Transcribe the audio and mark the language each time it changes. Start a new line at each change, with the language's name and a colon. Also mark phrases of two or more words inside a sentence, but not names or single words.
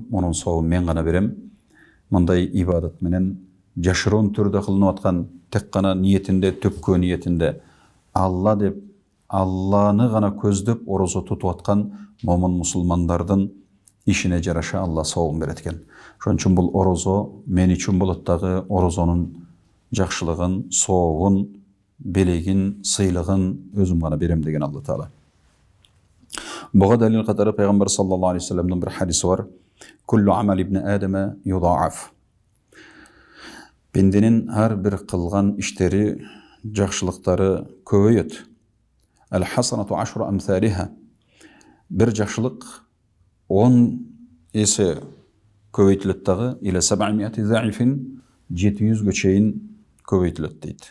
Kyrgyz: Мунун сообун мен гана берем. Мындай ибадат менен жашыруун түрдө кылынып аткан, тек гана ниетинде, төпкө ниетинде Алла деп, Алланы гана көздөп орозо тутуп аткан момун мусулмандардын ишине жараша Алла сообун берет экен. Ошон үчүн бул орозо мен үчүн болот дагы орозонун жакшылыгын, сообун, белегин, сыйлыгын өзүм гана берем деген Алла Таала. Буга далил катары пайгамбар
Arabic: صلى الله عليه وسلم
Kyrgyz: бир хадиси бар.
Arabic: كل عمل ابن آدم يضاعف.
Kyrgyz: Пенденин ар бир кылган иштери, жакшылыктары көбөйөт.
Arabic: الحسنة عشر أمثالها.
Kyrgyz: Бир жакшылык 10 эсе көбөйтүлөт дагы,
Arabic: إلى 700 ضعف
Kyrgyz: 700гө чейин көбөйтүлөт дейт.